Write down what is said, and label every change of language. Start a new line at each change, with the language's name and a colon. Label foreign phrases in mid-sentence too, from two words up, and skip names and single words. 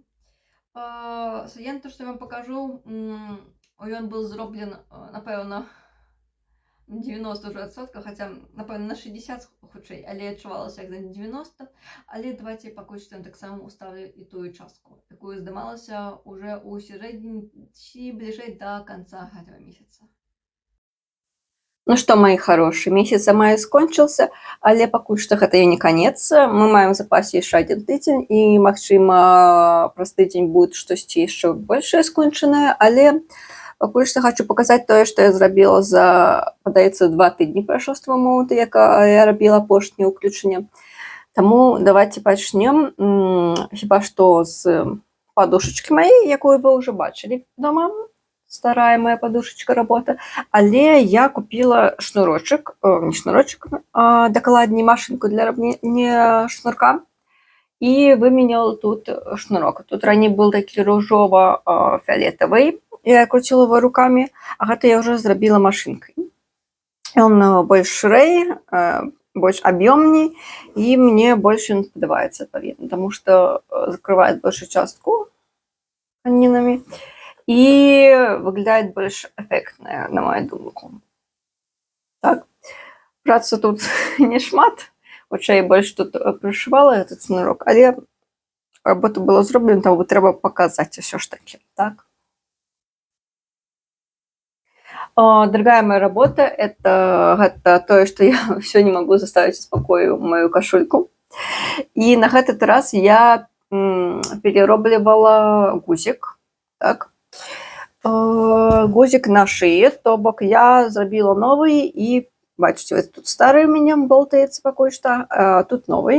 Belarusian: Саян, то, што я вам пакажу, ён быў зроблен, напэўна, 90 уже адсоткаў, хаця, напэўна, на 60 хутчэй, але адчувалася як на 90, але давайте пакуль што таксама уставлю і тую частку, якую здымалася уже ў сярэдзіне ці бліжэй да канца гэтага месяца. Ну што,
Russian: мои хорошие,
Belarusian: месяц мая скончыўся, але пакуль што гэта і не канец. Мы маем у запасе яшчэ адзін тыдзень, і, магчыма, праз тыдзень будзе штосьці яшчэ большае скончанае, але пакуль што хочу паказаць тое, што я зрабіла за, падаецца, 2 тыдні прайшло з таго моманту, як я рабіла апошняе ўключэнне. Таму давайте пачнем, хіба што з падушачкі маей, якую вы ўжо бачылі дома.
Russian: Старая моя подушечка работа, але я купила шнурочек, не шнурочек, а докладней машинку для рабнення шнурка,
Belarusian: і выменяла
Russian: тут шнурок.
Belarusian: Тут раней был такі ружово-фіолетовый,
Russian: я крутила его руками,
Belarusian: а гэта я уже зрабіла машинкой. Он больш шырэй, больш аб'ёмней, і мне больш ён падабаецца, адпаведна,
Russian: тому что закрывает большую частку тканінамі.
Belarusian: І выглядает больш эффектная, на мою думку. Так, праца тут не шмат, хутчэй больш тут прышывала этот шнурок, але работа была зроблена, таму трэба паказаць усё ж таки, так.
Russian: Другая моя работа, это
Belarusian: тое, што
Russian: я всё не могу заставить в спокою мою кашульку. І на этот раз я перероблівала гузик, так.
Belarusian: Гузик на шее, то бок я зрабіла новый, і бачыце, тут стары
Russian: у меня
Belarusian: болтаецца пакуль што, а тут новый.